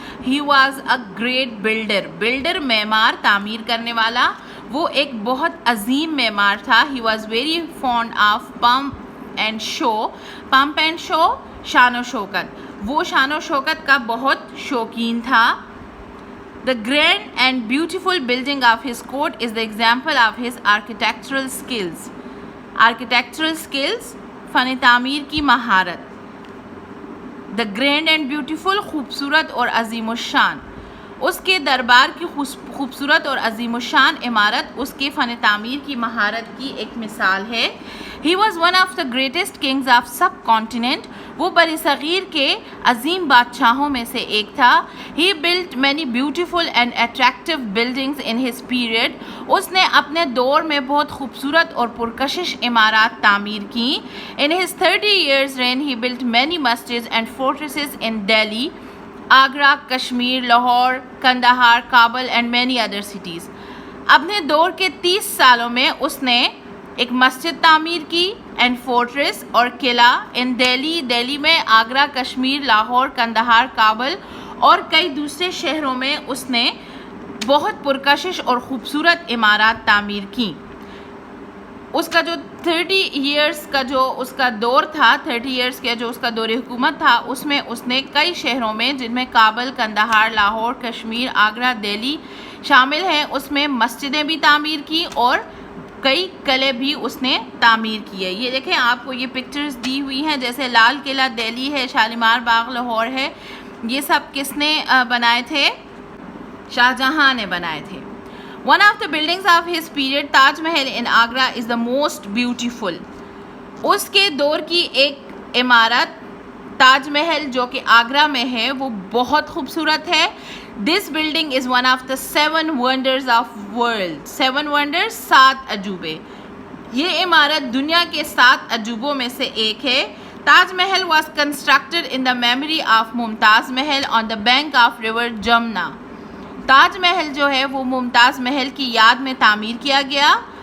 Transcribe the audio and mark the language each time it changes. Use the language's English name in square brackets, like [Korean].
[English] he was a great builder [Urdu] معمار تعمیر کرنے والا. وہ ایک بہت عظیم معمار تھا. [English] he was very fond of pomp and show [Urdu] شان و شوکت. وہ شان و شوکت کا بہت شوقین تھا. [English] The grand and beautiful building of his court is the example of his architectural skills. Architectural skills [Urdu] فن تعمیر کی مہارت. [English] The grand and beautiful [Urdu] خوبصورت اور عظیم الشان. اس کے دربار کی خوبصورت اور عظیم الشان عمارت اس کے فن تعمیر کی مہارت کی ایک مثال ہے. [English] He was one of the greatest kings of subcontinent. [Urdu] وہ بر صغیر کے عظیم بادشاہوں میں سے ایک تھا. [English] He built many beautiful and attractive buildings in his period. [Urdu] اس نے اپنے دور میں بہت خوبصورت اور پرکشش عمارات تعمیر کی. [English] In his 30 years reign he built many masjids and fortresses in Delhi, Agra, Kashmir, Lahore, Kandahar, Kabul and many other cities. [Urdu] اپنے دور کے 30 سالوں میں اس نے ایک مسجد تعمیر کی [English] and fortress [Urdu] اور قلعہ ان دہلی میں, آگرہ, کشمیر, لاہور, کندہار, کابل اور کئی دوسرے شہروں میں اس نے بہت پرکشش اور خوبصورت عمارات تعمیر کی. اس کا جو 30 ایئرس کا جو اس کا دور تھا, 30 ایئرس کا جو اس کا دور حکومت تھا, اس میں اس نے کئی شہروں میں جن میں کابل, کندہار, لاہور, کشمیر, آگرہ, دہلی شامل ہیں, اس میں مسجدیں بھی تعمیر کی اور کئی قلعے بھی اس نے تعمیر کیے. یہ دیکھیں آپ کو یہ پکچرز دی ہوئی ہیں, جیسے لال قلعہ دہلی ہے, شالیمار باغ لاہور ہے. یہ سب کس نے بنائے تھے؟ شاہ جہاں نے بنائے تھے. [English] One of the buildings of his period, Taj Mahal in Agra, is the most beautiful. [Urdu] اس کے دور کی ایک عمارت تاج محل جو کہ آگرہ میں ہے وہ بہت خوبصورت ہے. [English] This building is one of the 7 wonders of world. 7 wonders [Urdu] 7 عجوبے. یہ عمارت دنیا کے 7 عجوبوں میں سے ایک ہے. [English] Taj Mahal was constructed in the memory of Mumtaz Mahal on the bank of river Jamna. [Urdu] Taj Mahal جو ہے وہ ممتاز محل کی یاد میں تعمیر کیا گیا.